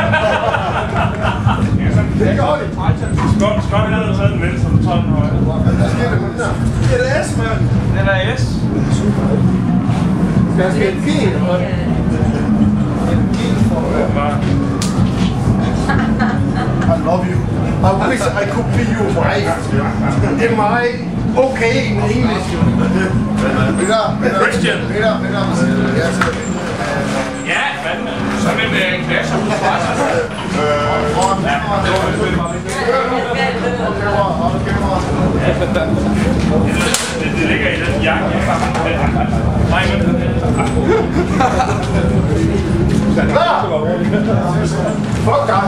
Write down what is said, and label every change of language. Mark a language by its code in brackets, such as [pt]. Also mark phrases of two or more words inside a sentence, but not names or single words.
[da] Det er ikke ordentligt. Skål, vi havde taget den venstre, så tager den højre. Hvad sker der med den der? Det er S, mand. Den er S. Skal jeg sige en G? En G for... Hold [en] love you. I wish I could be your wife. Am I okay in English? Christian. Yes. [da] Ja, fandme. Sådan en klasse på Svarsen. Det ligger i den jakke. Nej, men... Fuck dig.